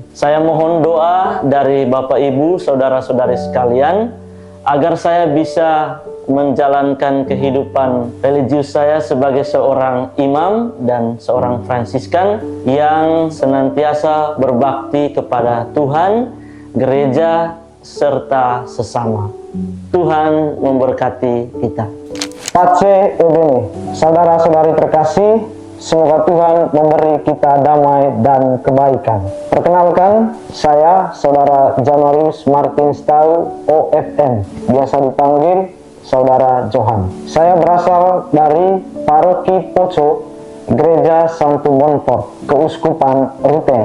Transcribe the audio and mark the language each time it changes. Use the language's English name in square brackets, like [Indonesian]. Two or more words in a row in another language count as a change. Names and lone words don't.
[Indonesian] Saya mohon doa dari Bapak Ibu, saudara-saudari sekalian, agar saya bisa menjalankan kehidupan religius saya sebagai seorang imam dan seorang Fransiskan yang senantiasa berbakti kepada Tuhan, gereja, serta sesama. Tuhan memberkati kita. [Italian] Pace e bene. [Indonesian] Saudara-saudari terkasih, semoga Tuhan memberi kita damai dan kebaikan. Perkenalkan, saya Saudara Janarius Martin Stau OFM, biasa dipanggil Saudara Johan. Saya berasal dari Paroki Poco, Gereja Santo Bonfort, Keuskupan Ruteng.